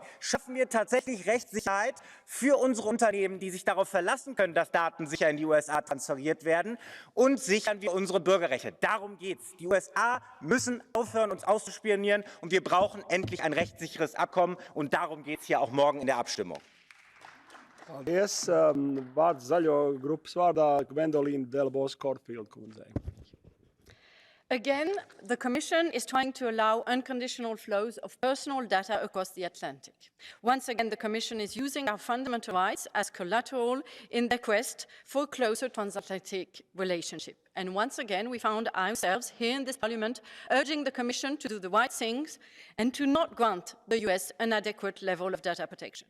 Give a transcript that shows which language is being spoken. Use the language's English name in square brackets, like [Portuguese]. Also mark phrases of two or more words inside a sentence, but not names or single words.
[German] Schaffen wir tatsächlich Rechtssicherheit für unsere Unternehmen, die sich darauf verlassen können, dass Daten sicher in die USA transferiert werden, und sichern wir unsere Bürgerrechte. Darum geht's. Die USA müssen aufhören, uns auszuspionieren, und wir brauchen endlich ein rechtssicheres Abkommen, und darum geht es hier auch morgen in der Abstimmung. [Latvian] Paldies. Vārds zaļo grupas vārdā Gwendolīna DELBOS-CORFIELD kundzei. [English] Again, the Commission is trying to allow unconditional flows of personal data across the Atlantic. Once again, the Commission is using our fundamental rights as collateral in their quest for a closer transatlantic relationship. And once again, we found ourselves here in this Parliament urging the Commission to do the right things and to not grant the US an adequate level of data protection.